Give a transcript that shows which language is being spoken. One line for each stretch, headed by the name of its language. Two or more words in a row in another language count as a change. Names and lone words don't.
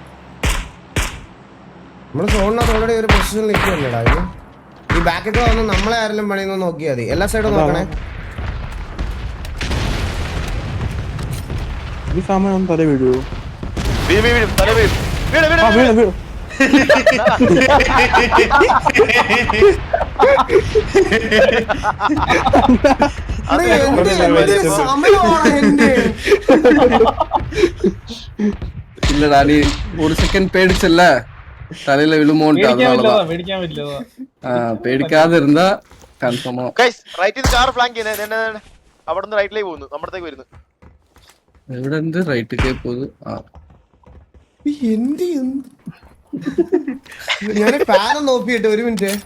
Malayalam: നമ്മള് സോണിനകത്ത് ഓൾറെഡി ഒരു പൊസിഷനിൽ നിൽക്കുമല്ലേടാ. ഈ ബാക്കൊക്കെ വന്ന് നമ്മളെ ആരെങ്കിലും പണിയെന്ന് നോക്കിയാൽ മതി. എല്ലാ സൈഡും നോക്കണേ. ഈ സാമാനം തല വീഴുവോ? തല വീഴും. ഇല്ലടാ, നീ ഒരു സെക്കൻഡ് പേടിച്ചല്ല, തലയില വിഴുമോന്റ്റു. പേടിക്കാതെ இருந்தா കൺഫേം. റൈറ്റിൽ കാർ ഫ്ലാങ്ക് ചെയ്യുന്നേ. അവിടെ നിന്ന് റൈറ്റിലേക്ക് പോകുന്നു, നമ്മുടത്തേക്ക് വരുന്നു. എവിടെ ഉണ്ട്? റൈറ്റിലേക്ക് പോകുന്നു. ഞാൻ ഫാൻ നോക്കിയിട്ട് ഒരു മിനിറ്റ്.